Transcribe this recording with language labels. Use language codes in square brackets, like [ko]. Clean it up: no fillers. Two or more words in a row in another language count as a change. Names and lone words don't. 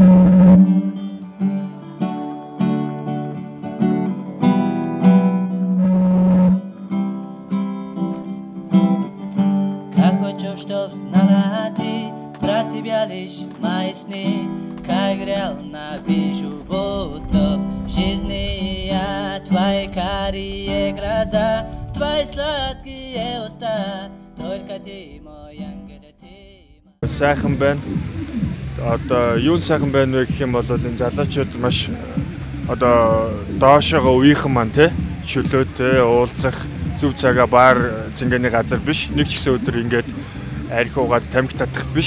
[ru] Как хочу, чтоб знала ты про тебя лишь мои сны, как реально вижу будто в жизни я. Твои карие глаза, твои сладкие уста, только ты мой ангел, ты. [mn] Сайхан байна. Одоо юу сайхан байна вэ гэх юм бол энэ залуучууд маш одоо доошоогоо үеийнхэн маань те чөлөөтэй уулзах зүв цагаа баар цэнгэний газар биш. Нэг ч гэсэн өдөр ингээд арх уугаад тамхи татах биш.